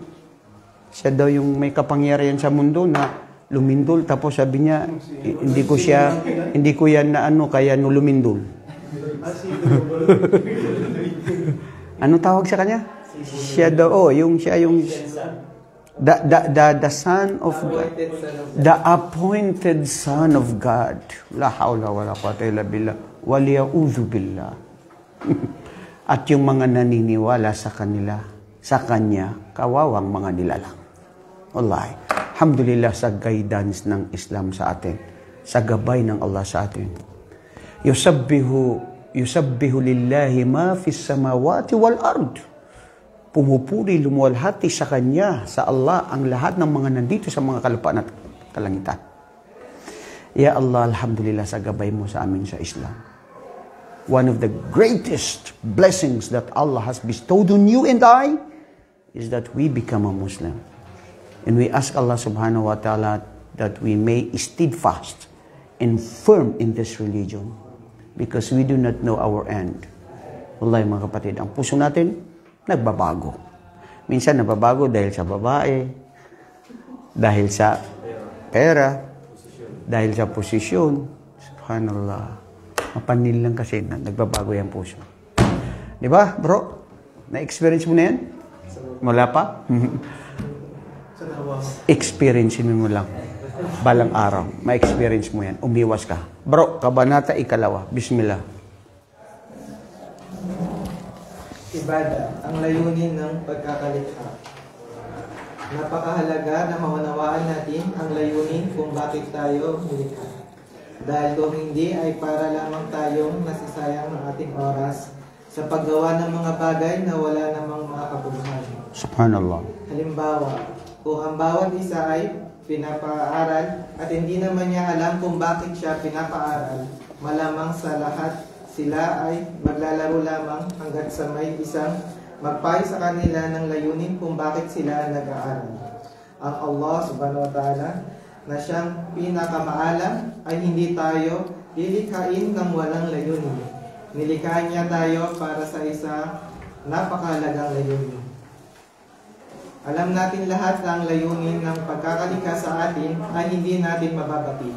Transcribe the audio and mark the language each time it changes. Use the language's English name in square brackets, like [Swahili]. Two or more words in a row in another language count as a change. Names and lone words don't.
[Filipino] Siya daw yung may kapangyarihan sa mundo na lumindol. Tapos sabi niya, hindi ko yan na ano, kaya no lumindol. Ano tawag sa kanya? Siya daw, siya yung [English] the son of God. The appointed son of God. [Arabic] لا حول ولا قوة إلا بالله. والعياذ بالله. [Filipino] At yung mga naniniwala sa kanya, kawawang mga nilalang. Wallahi. Alhamdulillah sa guidance ng Islam sa atin. Sa gabay ng Allah sa atin. [Arabic] يسبح لله ما في السماوات والأرض. [Filipino] Pumupuri, lumuwalhati sa Kanya, sa Allah, ang lahat ng mga nandito sa mga kalupaan at kalangitan. [Arabic] يا الله، الحمد لله [Filipino] sa gabay mo sa amin sa Islam. [English] One of the greatest blessings that Allah has bestowed on you and I is that we become a Muslim. And we ask Allah [Arabic] سبحانه وتعالى [English] that we may steadfast and firm in this religion because we do not know our end. [Filipino] Wallahi mga kapatid, ang puso natin, nagbabago. Minsan nababago dahil sa babae, dahil sa pera, dahil sa posisyon. Subhanallah. Mapanil lang kasi na nagbabago yung puso. Di ba, bro? Na-experience mo na yan? Wala pa? Experience mo lang. Balang araw. Ma-experience mo yan. Umiwas ka. Bro, Kabanata 2. Bismillah. Ibada, ang layunin ng pagkakalikha. Napakahalaga na maunawaan natin ang layunin kung bakit tayo nilikha. Dahil kung hindi ay para lamang tayong nasasayang ng ating oras sa paggawa ng mga bagay na wala namang mga kabuluhan. Subhanallah. Halimbawa, kung ang bawat isa ay pinapaaral at hindi naman niya alam kung bakit siya pinapaaral, malamang sa lahat sila ay maglalaro lamang hanggat sa may isang magpayo sa kanila ng layunin kung bakit sila nag-aaral. Ang Allah [Arabic] سبحانه وتعالى [Filipino] na siyang pinakamaalam ay hindi tayo lilikhain ng walang layunin. Nilikhain niya tayo para sa isa napakahalagang layunin. Alam natin lahat na ang layunin ng pagkakalikha sa atin ay hindi natin mababati.